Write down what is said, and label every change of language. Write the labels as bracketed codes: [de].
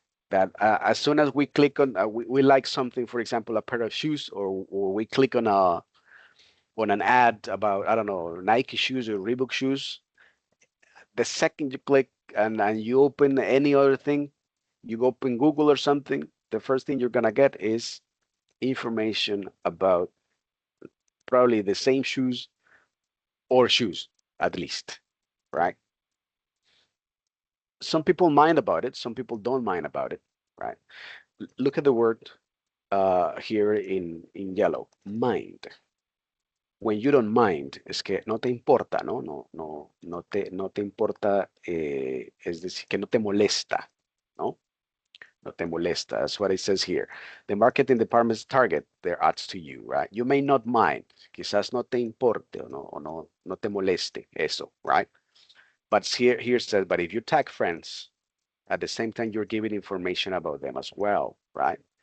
[en] That as soon as we click on, we like something, for example, a pair of shoes, or we click on an ad about, I don't know, Nike shoes or Reebok shoes, the second you click and you open any other thing, you open Google or something, the first thing you're gonna get is information about probably the same shoes or shoes at least, right? Some people mind about it, some people don't mind about it, right? Look at the word here in yellow, mind. When you don't mind, [es] es que no te importa, ¿no? No te importa, es decir, que no te molesta, ¿no? No te molesta. [en] That's what it says here. The marketing department's target their ads to you, right? You may not mind. [es] Quizás no te importe no te moleste eso, right? [en] But here says, but if you tag friends, at the same time you're giving information about them as well, right?